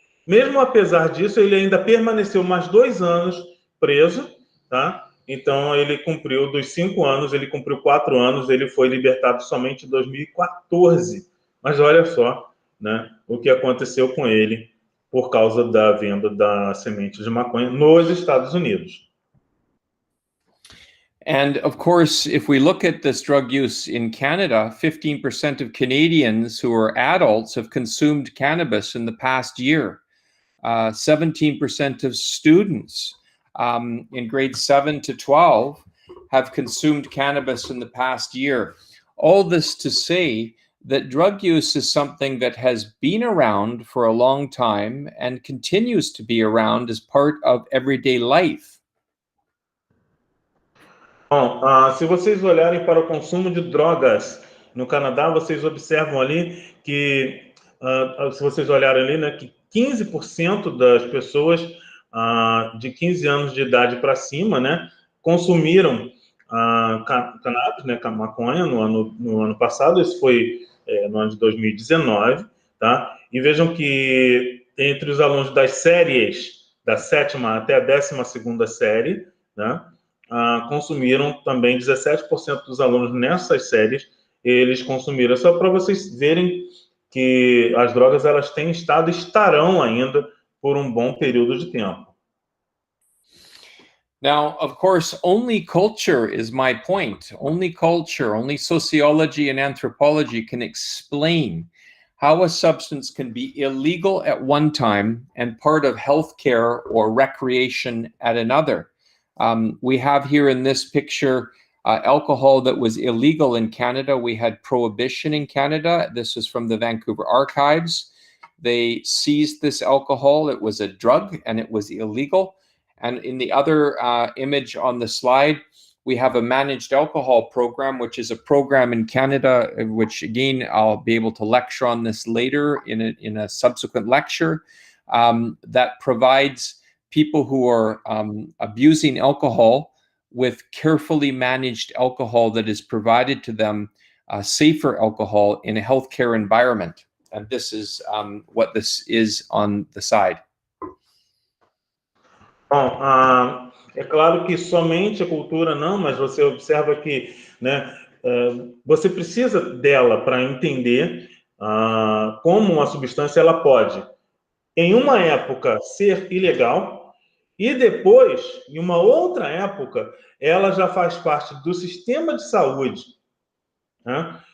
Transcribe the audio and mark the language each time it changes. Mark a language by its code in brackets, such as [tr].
[pt] Mesmo apesar disso, ele ainda permaneceu mais 2 anos preso, tá? Então, ele cumpriu dos 5 anos, ele cumpriu 4 anos, ele foi libertado somente em 2014. Mas olha só, né, o que aconteceu com ele por causa da venda da semente de maconha nos Estados Unidos. [en] And of course, if we look at this drug use in Canada, 15% of Canadians who are adults have consumed cannabis in the past year. 17% of students in grades 7 to 12 have consumed cannabis in the past year. All this to say that drug use is something that has been around for a long time and continues to be around as part of everyday life. [pt] Bom, se vocês olharem para o consumo de drogas no Canadá, vocês observam ali que, se vocês olharem ali, né, que 15% das pessoas de 15 anos de idade para cima, né, consumiram cannabis, né, maconha no ano passado. Isso foi no ano de 2019, tá? E vejam que entre os alunos das séries da 7ª até a 12ª série, né, consumiram também 17% dos alunos nessas séries, eles consumiram. Só para vocês verem que as drogas elas têm estado e estarão ainda por um bom período de tempo. [en] Now, of course, only culture is my point. Only culture, only sociology and anthropology can explain how a substance can be illegal at one time and part of healthcare or recreation at another. We have here in this picture alcohol that was illegal in Canada. We had prohibition in Canada. This is from the Vancouver Archives. They seized this alcohol. It was a drug and it was illegal. And in the other image on the slide, we have a managed alcohol program, which is a program in Canada, which again, I'll be able to lecture on this later in a subsequent lecture, that provides people who are abusing alcohol with carefully managed alcohol that is provided to them, safer alcohol in a healthcare environment. And this is what this is on the side. [pt] Bom, é claro que somente a cultura não, mas você observa que, né, você precisa dela para entender como uma substância ela pode, em uma época, ser ilegal e depois, em uma outra época, ela já faz parte do sistema de saúde, né?